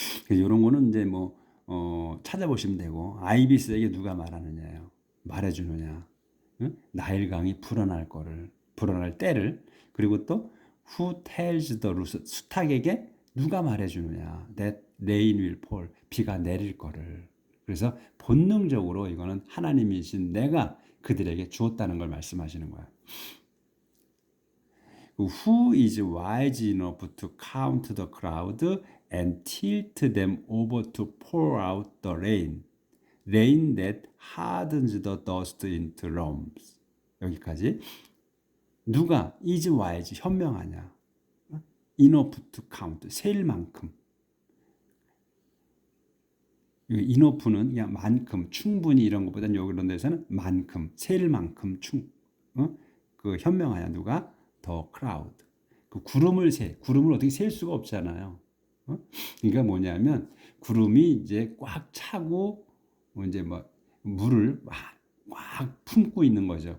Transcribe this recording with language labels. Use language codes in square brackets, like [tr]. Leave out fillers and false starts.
[ko] 이런 거는 이제 찾아보시면 되고 아이비스에게 누가 말하느냐요. 말해주느냐. 응? 나일강이 불어날 때를 그리고 또 [en] who tells the rooster [ko] 수탉에게 누가 말해주느냐. [en] that rain will fall [ko] 비가 내릴 거를. 그래서 본능적으로 이거는 하나님이신 내가 그들에게 주었다는 걸 말씀하시는 거야. [en] Who is wise enough to count the crowd and tilt them over to pour out the rain that hardens the dust into lumps. [ko] 여기까지. 누가 [en] is wise [ko] 현명하냐? [en] enough to count [ko] 셀 만큼. enough는 그냥 만큼 충분히 이런 것보다는 여기 이런 데서는 만큼 셀 만큼 그 현명하냐 누가? [en] The crowd. [ko] 그 구름을 어떻게 셀 수가 없잖아요. 어? 그러니까 뭐냐면 구름이 이제 꽉 차고 이제 뭐 물을 꽉 품고 있는 거죠.